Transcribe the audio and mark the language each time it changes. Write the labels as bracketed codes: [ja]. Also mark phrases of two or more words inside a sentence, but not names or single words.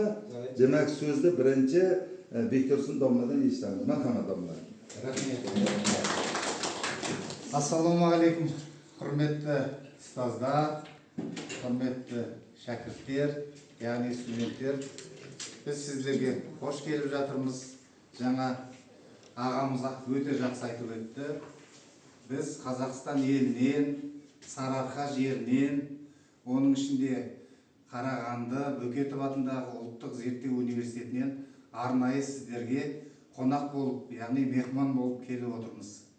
[uz] Demək so'zni birinchi Bektursun domladan eshitamiz. Marhamat domla. [kk] Rahmet. [uz] Assalomu alaykum, hurmatli ustozlar, hurmatli shogirdlar, ya'ni studentlar. Biz sizlarga xo'sh kelib жатырмыз. [kk] Жаңа ағамыз өте жақсы айтып өтті. Biz Қазақстан елінен, Сарыарқа жерінен, оның ішінде Қарағанды Бөкетов атындағы ұлттық зерттеу университетінен арнайы сіздерге қонақ болып, яғни мехман болып келіп отырмыз.